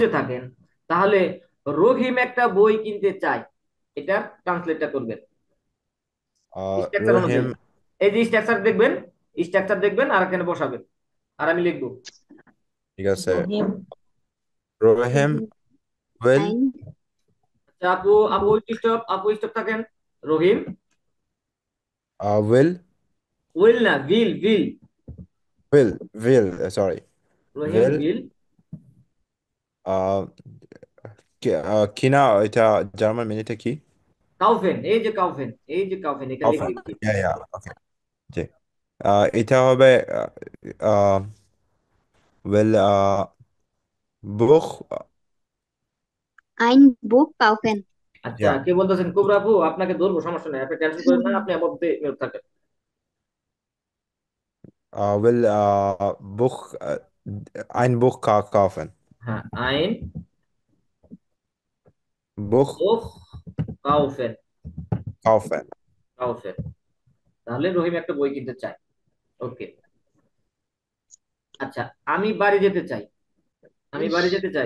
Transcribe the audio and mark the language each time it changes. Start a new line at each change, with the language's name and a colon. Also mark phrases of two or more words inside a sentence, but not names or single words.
Bangla: বুঝে থাকেন তাহলে রহিম একটা বই কিনতে চায়, এটা ট্রান্সলেটটা করবেন স্ট্রাকচার অনুযায়ী। রহিম এই যে স্ট্রাকচার দেখবেন, স্ট্রাকচার দেখবেন আর এখানে বসাবেন, আর আমি লিখবো। ঠিক আছে। রহিম রহিম will আইন আচ্ছা, আপু আপু স্টপ, আপু স্টপ থাকেন। রহিম will উইল না, উইল উইল, sorry, রহিম will উইল uh, কিনা, এটা জার্মান মিনিটে কি? কাউফেন, এই যে কাউফেন, এই যে কাউফেন, এটা লিখে Kaufen. দিচ্ছি।
English: Yeah, okay.
Bangla: জি। এটা হবে
German: will Buch. ein Buch kaufen.
Bangla: আচ্ছা, কে বলতেছেন? কুবরা আপু, আপনাকে ধরবো, সমস্যা নেই, আপনি টেনশন করেন না, আপনি আপাতত মিউট থাকেন।
German: will Buch ein Buch kaufen.
Bangla: হ্যাঁ, আইন Buch
German: Buch kaufen,
Bangla: kaufen. কাউফেন। তাহলে রহিম একটা বই কিনতে চায়, ওকে। আচ্ছা, আমি বাড়ি যেতে চাই, আমি বাড়ি যেতে চাই।